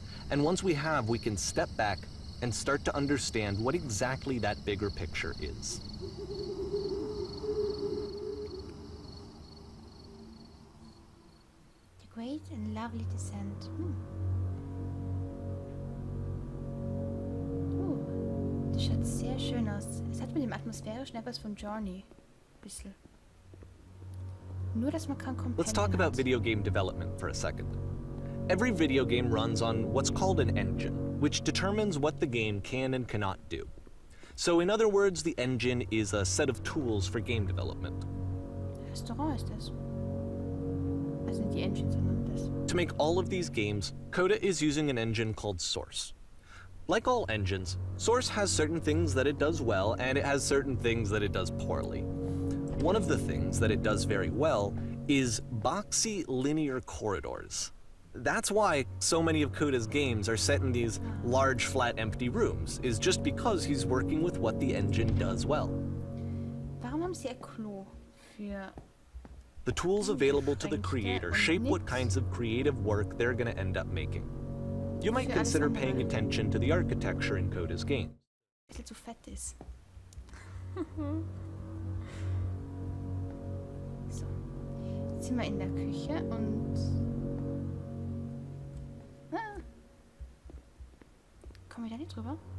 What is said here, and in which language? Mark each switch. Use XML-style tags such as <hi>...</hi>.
<en>And once we have, we can step back and start to understand what exactly that bigger picture is. The great and lovely descent.</en> <de>Das schaut sehr schön aus. Es hat mit dem atmosphärischen etwas von Journey. Bisschen. Nur, dass man kein Companion</de> <en>Let's talk about</en> <de>hat.</de> <en>video game development for a second. Every video game runs on what's called an engine, which determines what the game can and cannot do. So in other words, the engine is a set of tools for game development.</en> <de>Restaurant ist das. Also nicht die Engine, sondern das.</de> <en>To make all of these games, Coda is using an engine called Source. Like all engines, Source has certain things that it does well, and it has certain things that it does poorly. One of the things that it does very well is boxy linear corridors. That's why so many of Coda's games are set in these large, flat, empty rooms, is just because he's working with what the engine does well.</en> <de>Warum haben sie ein Klo für...</de> <en>The tools available to the creator shape what kinds of creative work they're going to end up making. You might consider paying attention to the architecture in Coda's games.</en> <de>Ein bisschen zu fett ist. So. Jetzt sind wir in der Küche und... Ah. Kommen wir da nicht drüber?</de>